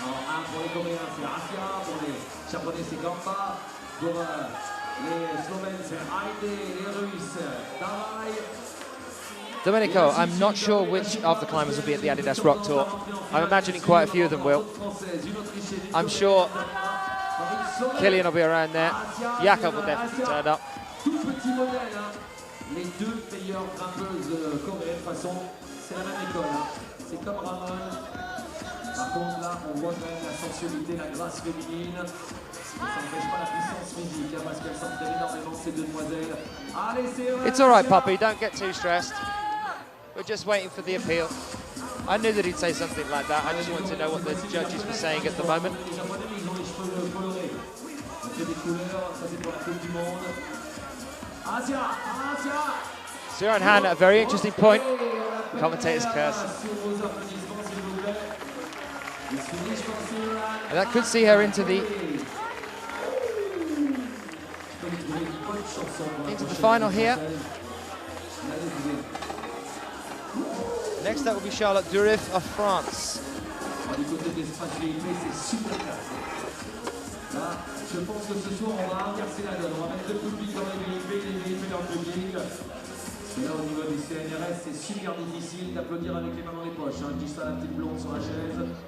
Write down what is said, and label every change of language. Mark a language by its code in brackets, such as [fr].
[fr] Un pour les Coréens, c'est Asia, pour les Japonais, c'est Gamba, pour les Slovènes, c'est Heide, les Russes, Davai. [en] Domenico, I'm not sure which of the climbers will be at the Adidas Rock Tour. I'm imagining quite a few of them will. I'm sure Killian will be around there. Jakob will definitely turn up. [fr] Tout petit modèle, les deux meilleures grimpeuses coréennes, de toute façon, c'est la même école. C'est comme Ramon. Par contre, là, on voit quand même la sensualité, la grâce féminine. Ça n'empêche pas la puissance physique, parce qu'elles s'entraînent énormément, ces deux demoiselles. Allez, c'est [en] It's all right, Puppy. Don't get too stressed. We're just waiting for the appeal. I knew that he'd say something like that. I just wanted to know what the judges were saying at the moment. [fr] Les Japonais, ils ont les cheveux colorés. On fait des couleurs, ça c'est pour la Coupe du Monde. Asia, Asia. [en] Sia and Han at a very interesting point. Commentators curse. And that could see her into the final here. Next up will be Charlotte Durif of France. [fr] Du côté des stratégies, c'est super classe. Là, je pense que ce soir, on va inverser la donne. On va mettre le public dans les VIP dans le public. Parce que là, au niveau du CNRS, c'est super difficile d'applaudir avec les mains dans les poches. Je dis ça à la petite blonde sur la chaise.